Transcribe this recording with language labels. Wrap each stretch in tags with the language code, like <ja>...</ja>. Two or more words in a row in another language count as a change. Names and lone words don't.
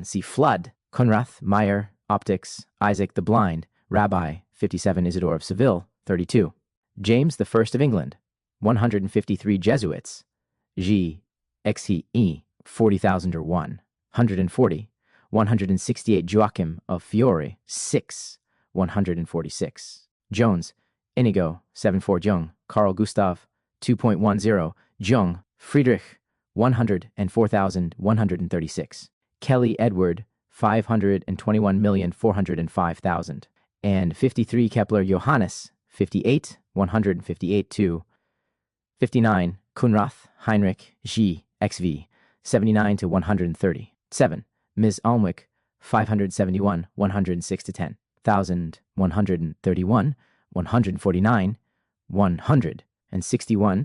<en>See Flood, Conrath, Meyer, Optics, Isaac the Blind, Rabbi, 57, Isidore of Seville, 32. James the First of England, 153 Jesuits, G. XE, 40,001, 140. 168 Joachim of Fiore, 6, 146. Jones, Inigo, 74 Jung, Carl Gustav, 2.10, Jung, Friedrich, 104,136. Kelly Edward, 521,405,000. And 53 Kepler Johannes, 58, 158 2. 59 Kunrath, Heinrich, G. XV, 79 to 130. 7. Ms. Almwick, 571, 106 to 10. 1,131, 149, 161.</en>